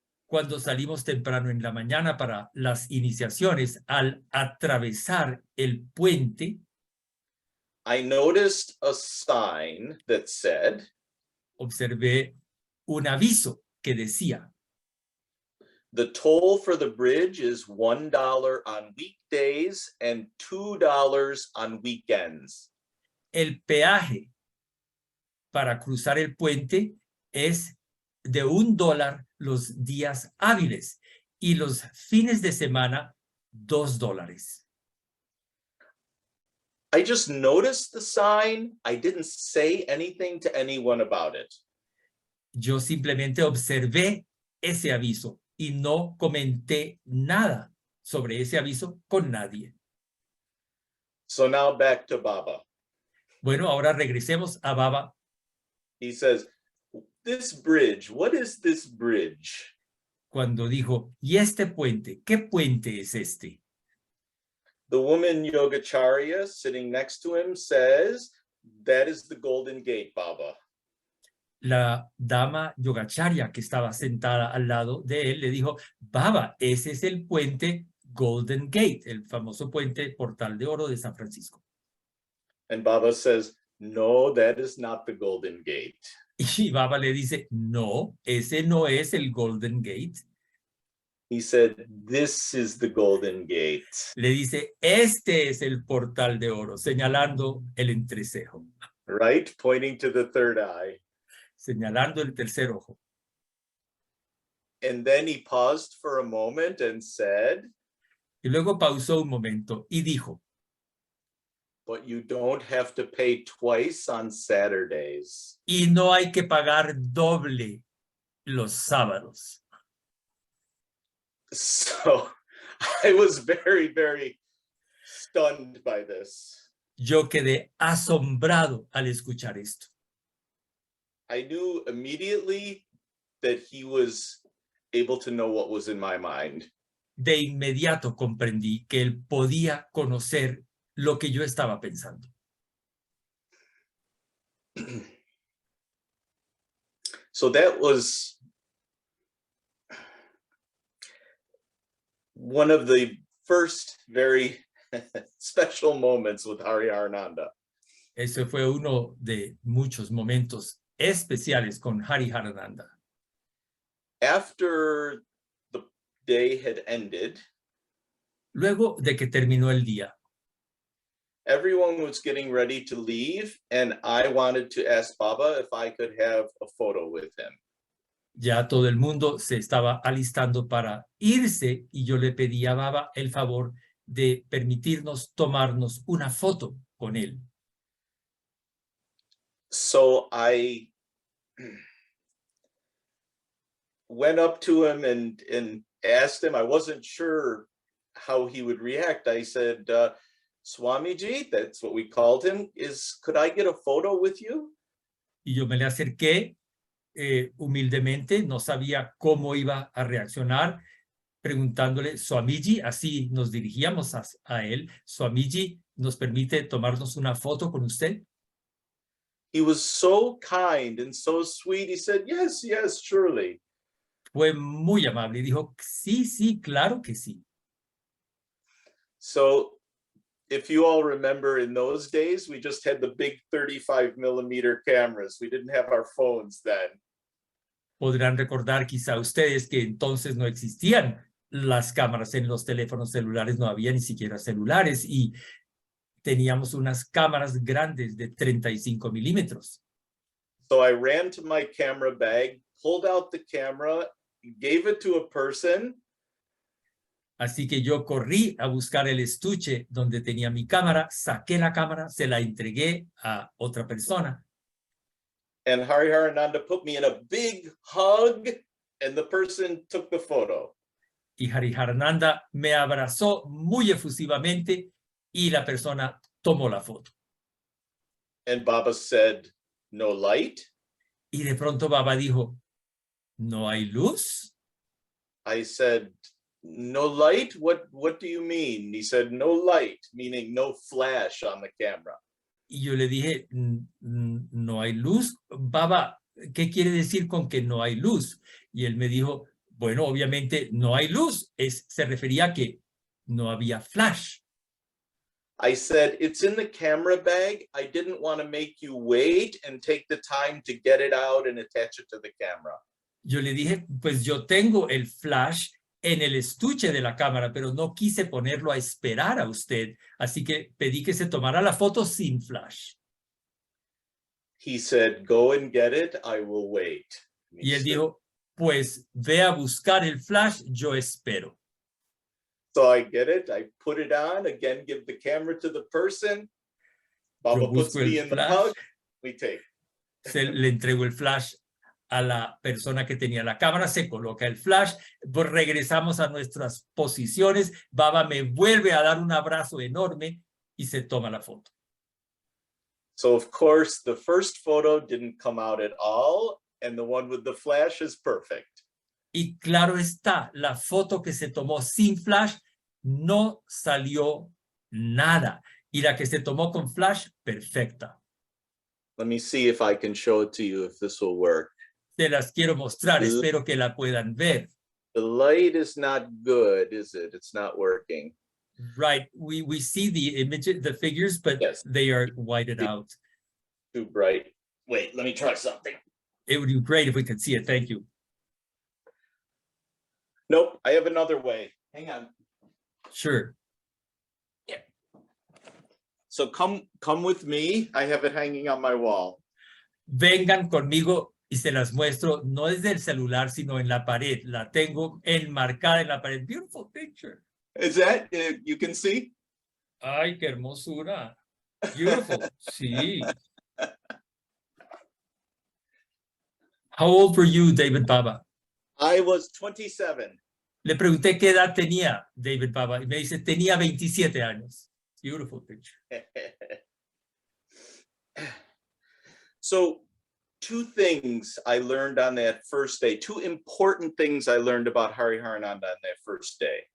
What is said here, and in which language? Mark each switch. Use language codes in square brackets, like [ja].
[es] Cuando salimos temprano en la mañana para las iniciaciones, al atravesar el puente, [en] I noticed a sign that said, [es] observé un aviso que decía: [en] the toll for the bridge is $1 on weekdays and $2 on weekends. [es] el peaje para cruzar el puente es de $1 los días hábiles y los fines de semana $2. [en] I just noticed the sign. I didn't say anything to anyone about it. [es] Yo simplemente observé ese aviso y no comenté nada sobre ese aviso con nadie. [en] So now back to Baba. [es] Bueno, ahora regresemos a Baba. [en] He says, this bridge, what is this bridge? [es] Cuando dijo: ¿y este puente? ¿Qué puente es este? [en] The woman Yogacharya sitting next to him says, that is the Golden Gate, Baba. [es] La dama Yogacharya que estaba sentada al lado de él le dijo: Baba, ese es el puente Golden Gate, el famoso puente Portal de Oro de San Francisco. [en] And Baba says, no, that is not the Golden Gate. [es] Y Baba le dice: no, ese no es el Golden Gate. [en] He said, this is the Golden Gate. [es] Le dice: este es el Portal de Oro, señalando el entrecejo. [en] Right? Pointing to the third eye. [es] Señalando el tercer ojo. [en] And then he paused for a moment and said, [es] Y luego pausó un momento y dijo: [en] but you don't have to pay twice on Saturdays. [es] y no hay que pagar doble los sábados. [en] So I was very, very stunned by this. [es] Yo quedé asombrado al escuchar esto. [en] I knew immediately that he was able to know what was in my mind. [es] De inmediato comprendí que él podía conocer lo que yo estaba pensando. [en] So that was one of the first very special moments with Hariharananda. [es] Ese fue uno de muchos momentos especiales con Hariharananda. [en] After the day had ended, [es] Luego de que terminó el día, [en] everyone was getting ready to leave, and I wanted to ask Baba if I could have a photo with him. [es] ya todo el mundo se estaba alistando para irse y yo le pedí a Baba el favor de permitirnos tomarnos una foto con él. [en] So I went up to him and asked him. I wasn't sure how he would react. I said, Swamiji, that's what we called him, could I get a photo with you? [es] Y yo me le acerqué humildemente, no sabía cómo iba a reaccionar, preguntándole: Swamiji, así nos dirigíamos a él, Swamiji, ¿nos permite tomarnos una foto con usted? [en] He was so kind and so sweet. He said, yes, yes, surely. [es] Fue muy amable y dijo: sí, sí, claro que sí. [en] So if you all remember, in those days, we just had the big 35mm cameras. We didn't have our phones then. [es] Podrán recordar quizá ustedes que entonces no existían las cámaras en los teléfonos celulares, no había ni siquiera celulares y teníamos unas cámaras grandes de 35 milímetros. [en] So I ran to my camera bag, pulled out the camera, gave it to a person. [es] Así que yo corrí a buscar el estuche donde tenía mi cámara, saqué la cámara, se la entregué a otra persona. [en] And Hariharananda put me in a big hug, and the person took the photo. [es] Y Hariharananda me abrazó muy efusivamente y la persona tomó la foto. [en] And Baba said, "No light?" [es] Y de pronto Baba dijo, ¿no hay luz? [en] I said, "No light? What do you mean?" He said, "No light," meaning no flash on the camera. [es] Y yo le dije, ¿no hay luz? Baba, ¿qué quiere decir con que no hay luz? Y él me dijo, bueno, obviamente no hay luz. Se refería a que no había flash. [en] I said, "It's in the camera bag. I didn't want to make you wait and take the time to get it out and attach it to the camera." [es] Yo le dije, pues yo tengo el flash en el estuche de la cámara, pero no quise ponerlo a esperar a usted. Así que pedí que se tomara la foto sin flash. [en] He said, "Go and get it. I will wait." [es] Y él dijo, pues ve a buscar el flash, yo espero. [en] So I get it. I put it on. Again, give the camera to the person. Baba puts [es] busco el [en] me in the [es] flash. [en] hug. We take. [es] Le entrego el flash a la persona que tenía la cámara, se coloca el flash, pues regresamos a nuestras posiciones, Baba me vuelve a dar un abrazo enorme y se toma la foto. [en] So of course, the first photo didn't come out at all, and the one with the flash is perfect. [es] Y claro está, la foto que se tomó sin flash no salió nada. Y la que se tomó con flash, perfecta. [en] Let me see if I can show it to you, if this will work. [es] Te las quiero mostrar, espero que la puedan ver. [en] The light is not good, is it? It's not working. Right, we see the image, the figures, but Yes. they are whited out. Too bright. Wait, let me try something. It would be great if we could see it. Thank you. Nope, I have another way. Hang on. Sure. So come with me. I have it hanging on my wall. [es] Vengan conmigo y se las muestro, no desde el celular, sino en la pared. La tengo enmarcada en la pared. [en] Beautiful picture. Is that, you can see? [es] Ay, qué hermosura. [en] Beautiful. [es] Sí. [en] How old were you, David Baba? I was 27. [es] Le pregunté qué edad tenía David Baba y me dice, tenía 27 años. [en] Beautiful picture. So, two things I learned on that first day, two important things I learned about Hariharananda on that first day.